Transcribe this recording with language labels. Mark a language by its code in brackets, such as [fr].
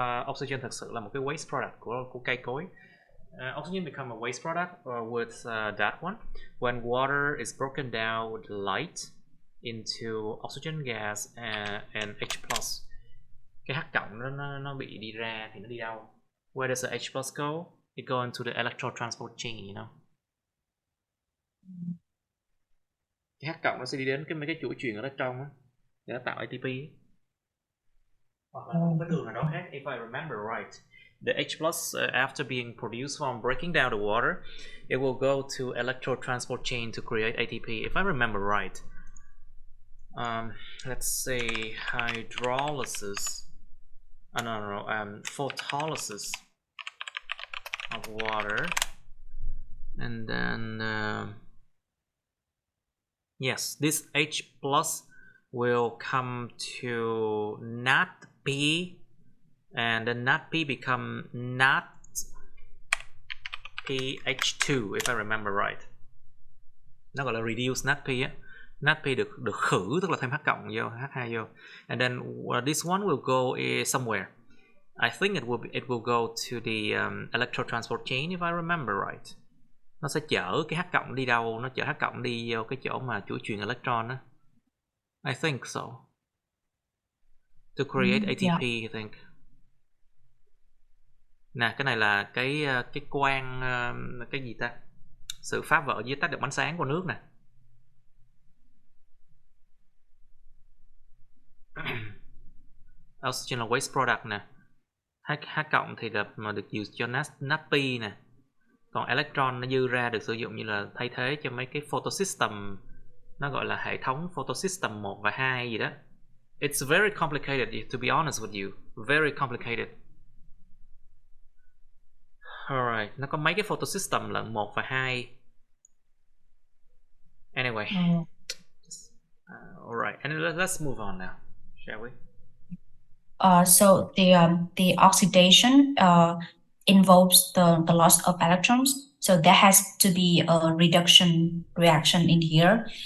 [vi] Oxygen thực sự là một cái waste product của cây cối. [en] Oxygen become a waste product with that one. When water is broken down with light into oxygen gas and H+. [vi] Cái H cộng nó bị đi ra thì nó đi đâu? [en] Where does the H+ go? It go into the electron transport chain, you know. [vi] Cái H cộng nó sẽ đi đến mấy cái chuỗi chuyền ở trong á để nó tạo ATP. Hoặc là một cái đường nào đó khác. [en] If I remember right, the H+ after being produced from breaking down the water, it will go to electron transport chain to create ATP. If I remember right. let's say hydrolysis. Photolysis of water, and then yes, this H plus will come to NAT P, and then NAT P become NAT PH2 if I remember right. [vi] Nó gọi là reduce NAT P á. NAT P được khử, tức là thêm H cộng vô, H2 vô, [en] and then this one will go somewhere. I think it will go to the electron transport chain if I remember right. [vi] Nó sẽ chở cái H cộng đi đâu? Nó chở H cộng đi vô cái chỗ mà chuỗi truyền electron á. [en] I think so. To create ATP, I think. [vi] Nè, cái này là cái quang, cái gì ta? Sự phá vỡ dưới tác động ánh sáng của nước nè. Oxygen là waste product nè. H cộng thì mà được use cho NADP nè. Còn electron nó dư ra được sử dụng như là thay thế cho mấy cái photosystem, nó gọi là hệ thống photosystem 1 và 2 gì đó. [en] It's very complicated, to be honest with you. Very complicated. [vi] Alright, nó có mấy cái photosystem lận, 1 và 2. [en] Anyway. Alright, and let's move on now, shall we? So the oxidation involves the loss of electrons. So there has to be a reduction reaction in here.